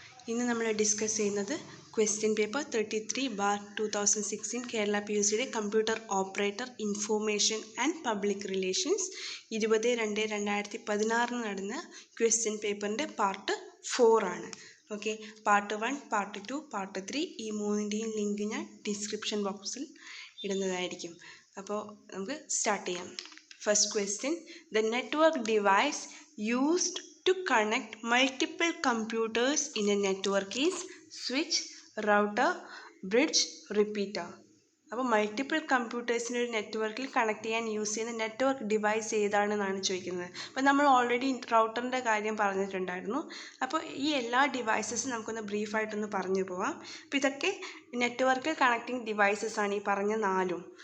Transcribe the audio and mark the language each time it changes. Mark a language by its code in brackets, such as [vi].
[ml] ഇന്ന് നമ്മൾ ഡിസ്കസ് ചെയ്യുന്നത് question paper 33/2016 Kerala PUCയുടെ computer operator information and public relations 20/2/2016 നടന്ന ക്വസ്റ്റ്യൻ പേപ്പറിൻ്റെ പാർട്ട് 4 ആണ്. ഓക്കെ, പാർട്ട് 1, പാർട്ട് 2, പാർട്ട് 3 ഈ മൂന്നിൻ്റെയും ലിങ്ക് ഞാൻ ഡിസ്ക്രിപ്ഷൻ ബോക്സിൽ ഇടുന്നതായിരിക്കും. അപ്പോൾ നമുക്ക് സ്റ്റാർട്ട് ചെയ്യാം. [en] First question: the network device used to connect multiple computers in a network is switch, router, bridge, repeater. [ml] അപ്പോൾ മൾട്ടിപ്പിൾ കമ്പ്യൂട്ടേഴ്സിന് ഒരു നെറ്റ്വർക്കിൽ കണക്ട് ചെയ്യാൻ യൂസ് ചെയ്യുന്ന നെറ്റ്വർക്ക് ഡിവൈസ് ഏതാണെന്നാണ് ചോദിക്കുന്നത്. അപ്പോൾ നമ്മൾ ഓൾറെഡി റൗട്ടറിൻ്റെ കാര്യം പറഞ്ഞിട്ടുണ്ടായിരുന്നു. അപ്പോൾ ഈ എല്ലാ ഡിവൈസസും നമുക്കൊന്ന് ബ്രീഫായിട്ടൊന്ന് പറഞ്ഞു പോവാം. അപ്പോൾ ഇതൊക്കെ നെറ്റ്വർക്കിൽ കണക്റ്റിംഗ് ഡിവൈസസ് ആണ്, ഈ പറഞ്ഞ 4.